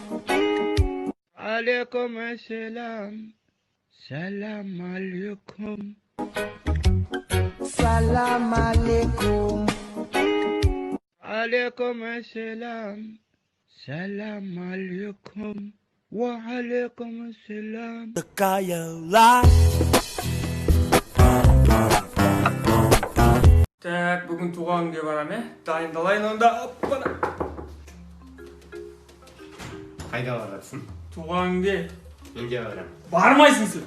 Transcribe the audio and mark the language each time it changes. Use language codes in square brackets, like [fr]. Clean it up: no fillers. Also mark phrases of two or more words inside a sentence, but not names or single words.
[ar] عليكم السلام. سلام عليكم. سلام عليكم. عليكم السلام. سلام عليكم. وعليكم السلام. [kk] Так, бүгін туған күнге барам, дайындалайын онда. Оппана. Қайда барасың? Туған күнге. Менде барам. Бармайсың сен.